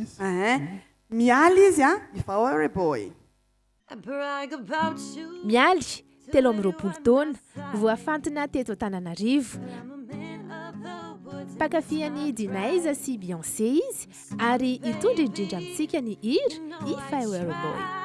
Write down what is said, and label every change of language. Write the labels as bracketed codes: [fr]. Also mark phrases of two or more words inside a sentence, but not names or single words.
[mg] mialy izy a If Boy mialy telo amby roapolo taona voafantina teto Antananarivo mpankafy Dinaiza sy Beyoncé izy ary hitondra indrindra amintsika ny hira If I Were a Boy.